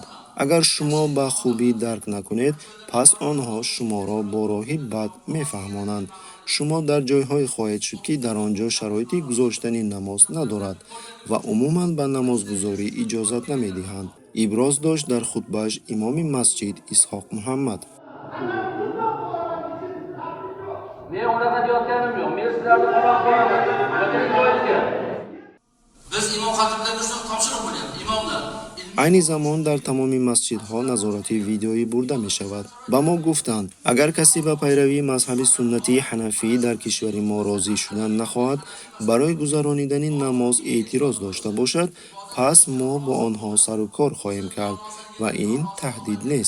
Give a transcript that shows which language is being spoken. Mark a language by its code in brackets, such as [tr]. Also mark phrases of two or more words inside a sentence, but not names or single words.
[tg] агар шумо ба хубӣ дарк накунед, пас онҳо шуморо бо роҳи бад мефаҳмонанд. шумо дар ҷойҳое хоҳед шуд, ки дар он ҷо шароити гузоштани намоз надорад ва умуман ба намозгузорӣ иҷозат намедиҳанд. иброз дошт дар хутбааш имоми масҷид Исҳоқ Муҳаммад. [uz] Men unaqa deyotganim yo'q. Men sizlarni qo'llab qolaman. Lekin joyizga. Biz imom xatiblarga topshiriq bo'lyapti, imomlar. [tg] айни замон дар тамоми масҷидҳо назорати видеоӣ бурда мешавад. ба мо гуфтанд, агар касе ба пайравии мазҳаби суннатии ҳанафӣ дар кишвари мо розӣ шудан нахоҳад, барои гузаронидани намоз эътироз дошта бошад, пас мо бо онҳо сару кор хоҳем кард ва ин таҳдид нест.